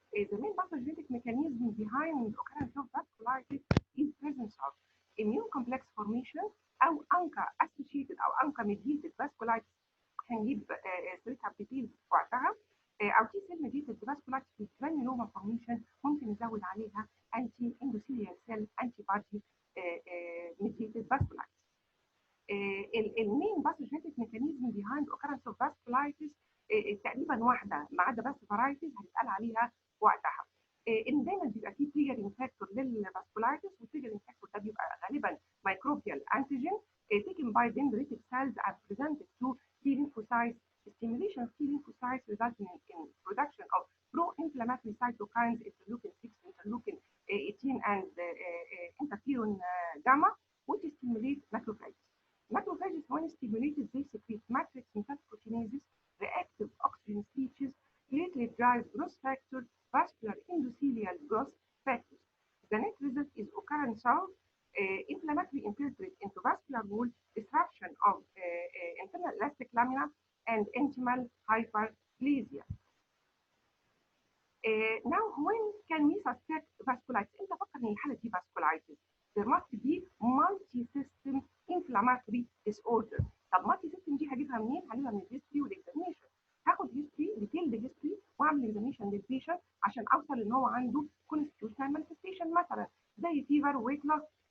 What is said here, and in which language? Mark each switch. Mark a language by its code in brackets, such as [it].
[en] The main pathogenic mechanism behind the occurrence of vasculitis is presence of immune complex formation [ar] أو [en] ANCA associated أو ANCA mediated vasculitis [ar] هنجيب سيرتها بديتيلز وقتها أو [en] T cell mediated vasculitis with granuloma formation [ar] ممكن نزود عليها [en] anti endothelial cell antibody mediated vasculitis. [ar] المين [en] pathogenic mechanism behind occurrence of vasculitis [ar] تقريبا واحده ما عدا بس فرايتيز هنسال عليها وقتها. ان دايما بيبقى فيه تريجرنج فاكتور للفاسكولايتس والتريجرنج فاكتور ده بيبقى غالبا مايكروبيال انتيجين [en] taken by dendritic cells and presented to T lymphocytes. Stimulation of T lymphocytes resulting in production of pro-inflammatory cytokines interleukin 6, interleukin 18 and interferon gamma which stimulate macrophages. Macrophages when stimulated they secrete matrix metaproteinases, reactive oxygen species, platelet-derived growth factor, vascular endothelial growth factors. The net result is occurrence of inflammatory infiltrate into vascular wall, disruption of internal elastic lamina, and intimal hyperplasia. Now, when can we suspect vasculitis? [ar] أنت فكر إن الحالة دي vasculitis. [en] There must be multi-system inflammatory disorder. [ar] طب multi-system دي هجيبها منين؟ هجيبها من الهيستوري والاكزامينشن. هاخد هيستوري ديتيلد هيستوري واعمل اكزامينشن للبيشنت عشان اوصل ان هو عنده كونستيوشنال مانيفستيشن مثلا زي فيفر وويت لوس.